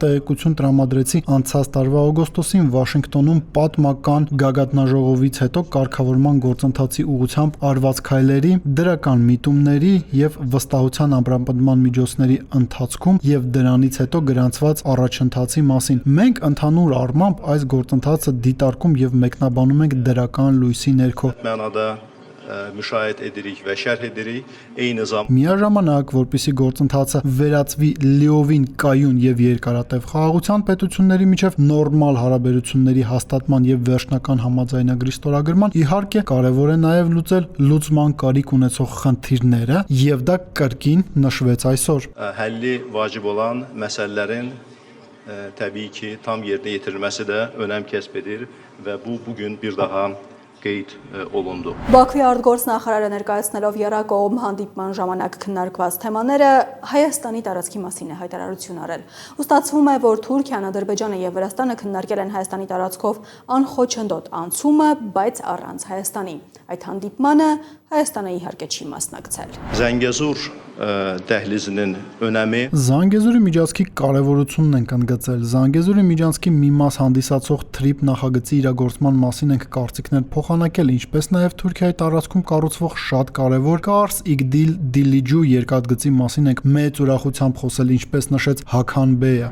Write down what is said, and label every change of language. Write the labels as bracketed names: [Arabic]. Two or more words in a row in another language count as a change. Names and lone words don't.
[Armenian] տեղեկություն տրամադրեցի անցած տարվա օգոստոսին Վաշինգտոնում պատմական գագաթնաժողովից հետո կարգավորման գործընթացի ուղղությամբ արված քայլերի, դրական միտումների եւ վստահության ամրապնդման միջոցների ընթացքում եւ դրանից հետո գրանցված առաջընթացի մասին։ Մենք ընդհանուր առմամբ այս գործընթացը դիտարկում եւ մեկնաբանում ենք դրական լույսի ներքո։ [Azerbaijani] mənada müşahidə edirik və şərh edirik. Eyni zamanda [Armenian] Միաժամանակ, որպիսի գործընթացը վերածվի լիովին կայուն եւ երկարատև խաղաղության պետությունների միջև նորմալ հարաբերությունների հաստատման եւ վերջնական համաձայնագրի ստորագրման, իհարկե կարեւոր է նաեւ լուծել լուծման կարիք ունեցող խնդիրները եւ դա կրկին նշվեց այսօր։ [Azerbaijani] həlli vacib olan məsələlərin təbii ki, tam yerinə yetirilməsi də önəm kəsb edir və bu bugün bir daha qeyd olundu. [Armenian] Բաքվի արտգործնախարարը ներկայացնելով եռակողմ հանդիպման ժամանակ քննարկված թեմաները Հայաստանի տարածքի մասին է հայտարարություն արել։ Ստացվում է, որ Թուրքիան, Ադրբեջանը եւ Վրաստանը քննարկել են Հայաստանի տարածքով անխոչնդոտ անցումը, բայց առանց Հայաստանի։ Այդ հանդիպմանը Հայաստանը իհարկե չի մասնակցել։ [Azerbaijani] Zəngəzur dəhlizinin önəmi [Armenian] Զանգեզուրի միջանցքի կարևորությունն ենք ընդգծել։ Զանգեզուրի միջանցքի մի մաս հանդիսացող թրիփ նախագծի իրագործման մասին ենք կարծիքներ փոխանակել, ինչպես նաև Թուրքիայի տարածքում կառուցվող շատ կարևոր Կարս-Իգդիլ-Դիլիջու երկաթգծի մասին ենք մեծ ուրախությամբ խոսել, ինչպես նշեց Հաքան Բեյը։